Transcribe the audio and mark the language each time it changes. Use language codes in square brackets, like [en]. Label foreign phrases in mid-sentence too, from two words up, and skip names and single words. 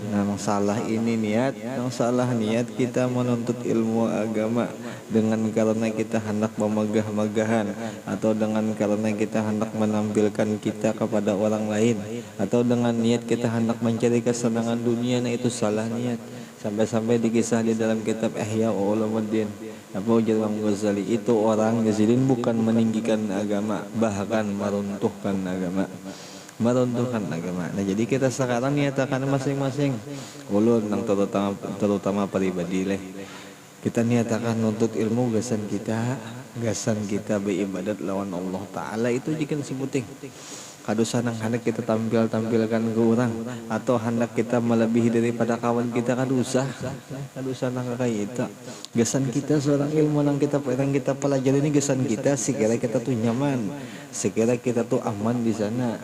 [id] Nah, salah ini niat, yang salah niat kita menuntut ilmu agama dengan karena kita hendak memegah-megahan, atau dengan karena kita hendak menampilkan kita kepada orang lain, atau dengan niat kita hendak mencari kesenangan dunia. Nah itu salah niat. Sampai-sampai dikisah di dalam kitab Ihya Ulumuddin, Abu Imam Ghazali, itu orang Ghazalin bukan meninggikan agama, bahkan meruntuhkan agama. [bjn] Nah jadi kita sekarang niatakan masing-masing ulun nang terutama pribadi leh, kita niatakan nuntut ilmu gasan kita beribadat lawan [ar] الله تعالى [bjn] itu jikan sebuting kadosa nang hendak kita tampilkan ke orang, atau hendak kita melebihi daripada kawan kita, kadosa nang kayak itu gasan kita seorang ilmu nang kita pelajari ini, gasan kita sekira kita tuh nyaman, sekira kita tuh aman di sana.